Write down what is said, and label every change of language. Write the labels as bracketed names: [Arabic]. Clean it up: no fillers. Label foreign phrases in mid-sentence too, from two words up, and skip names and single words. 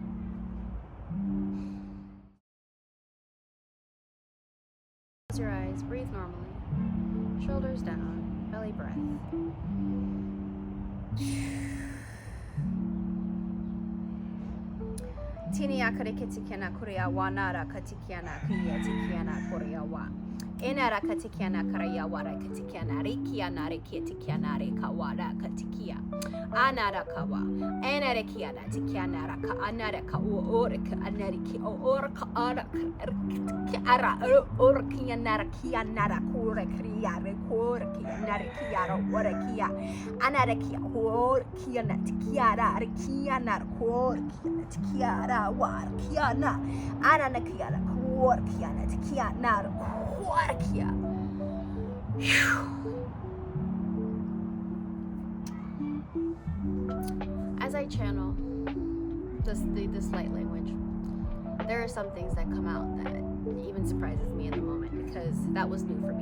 [English] Close your eyes, breathe normally. Shoulders down, belly breath. Tini akare kitikiana korea wa nara katikiana kuya tikiana korea wa. Enara katikiana karaya wara katikiana rikiana rikiatikiana rekawara katikia. Anara kawa. Enara kiana tikiana raka anara ka orika anariki orka ara ara orkiana kiana kore kriare kore kiana kiara orakia. Anara kia orkiana tikiara rikiana kore kiana tikiara war kiana. Anana kiana kore kiana tikiana Warkia. As I channel this light language, there are some things that come out that even surprises me in the moment, because that was new for me.